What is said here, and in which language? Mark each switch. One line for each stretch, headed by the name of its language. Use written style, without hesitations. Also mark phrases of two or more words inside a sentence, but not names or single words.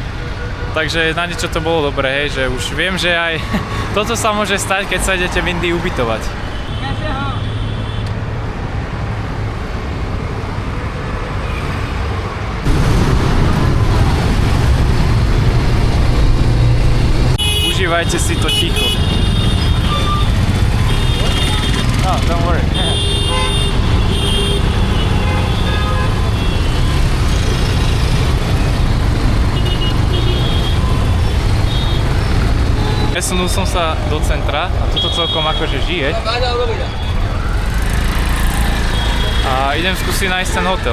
Slovak: Takže na niečo to bolo dobré, hej, že už viem, že aj toto sa môže stať, keď sa idete v Indii ubytovať. Užívajte si to ticho.
English: Oh, don't worry.
Slovak: Presunul som sa do centra a toto celkom akože žije. A idem skúsiť nájsť ten hotel.